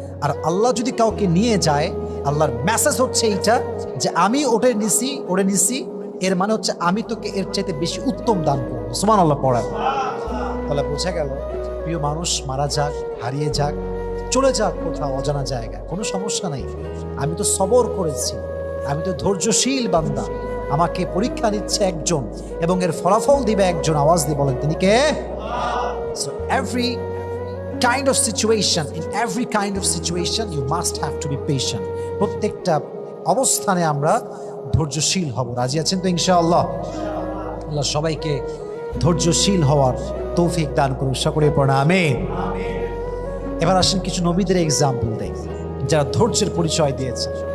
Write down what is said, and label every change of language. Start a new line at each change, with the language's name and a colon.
Bangla: আর আল্লাহ যদি কাউকে নিয়ে যায়, আল্লাহর মেসেজ হচ্ছে এইটা যে আমি ওটা নিছি, এর মানে হচ্ছে আমি তোকে এর চাইতে বেশি উত্তম দান করবো। সুবহানাল্লাহ পড়ার। তাহলে বোঝা গেল, প্রিয় মানুষ মারা যাক, হারিয়ে যাক, চলে যাক কোথাও অজানা জায়গায়, কোনো সমস্যা নাই। আমি তো সবর করেছি, আমি তো ধৈর্যশীল বান্দা। আমাকে পরীক্ষা নিচ্ছে একজন এবং এর ফলাফল দিবে একজন। আওয়াজ দিয়ে বলেন তিনি কে?
English: So every kind of situation, in every kind of situation you must have to be patient.
Bangla: প্রত্যেকটা অবস্থানে আমরা ধৈর্যশীল হব। রাজি আছেন তো ইনশাআল্লাহ? আল্লাহ সবাইকে ধৈর্যশীল হওয়ার তৌফিক দান করুন। সকলে পড়া আমিন। এবার আসেন কিছু নবীদের এক্সাম্পল দেই যারা ধৈর্যের পরিচয় দিয়েছে।